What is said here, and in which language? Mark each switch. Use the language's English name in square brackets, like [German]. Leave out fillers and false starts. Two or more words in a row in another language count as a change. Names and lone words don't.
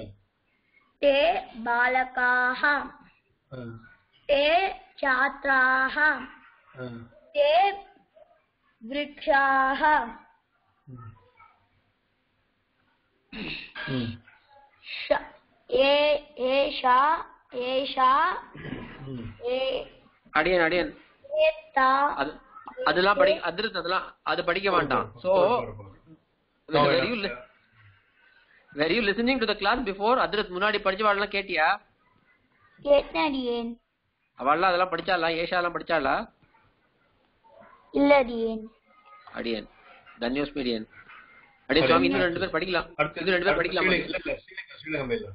[Sanskrit] ते बालकाः ते छात्राः ते वृक्षाः एषा [Tamil] அடியன் அதெல்லாம் அது படிக்க வேண்டாம். [English] So were you listening to the class before? [Tamil] Adrit முன்னாடி படிச்சவாளெல்லாம் கேட்டியா? கேட்டேன். அவள்லாம் அதெல்லாம் படிச்சாளா? ஏஷாலாம் படிச்சாளா? இல்ல அடியேன். அடியன் தன்யோஸ் மீடியன் அடியன் சுவாமி இன்னும் 2 பேர் படிக்கலாம். இன்னும் 2 பேர் படிக்கலாம். ஸ்ரீலங்கா இல்ல